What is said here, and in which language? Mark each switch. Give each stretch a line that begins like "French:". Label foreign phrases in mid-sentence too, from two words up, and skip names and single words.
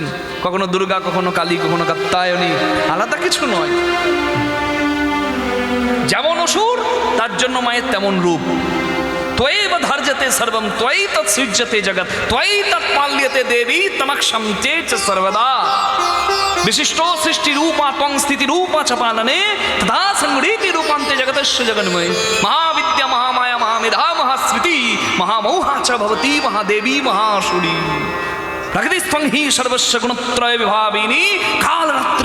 Bangla: কখনো দুর্গা, কখনো কালী, কখনো কাত্যায়নী, আলাদা কিছু নয়। যেমন অসুর, তার জন্য মায়ের তেমন রূপ।
Sanskrit: ত্বয়ৈব ধার্যতে সর্বম ত্বয়ি তৎসৃজ্যতে জগৎ ত্বয়ি তৎপাল্যতে দেবী তমক্ষম তে চ সর্বদা। विशिष्टो सृष्टि रूपा त्वं स्थिति रूपा च पालने तथा संगृहीति रूपान्ते जगतस्य जगन्मये महाविद्या महामाया महामेधा महास्मृति महामोहा च भवती महादेवी महाशूरी प्रकृतिस्त्वं हि सर्वस्य गुणत्रय विभाविनी कालरात्रि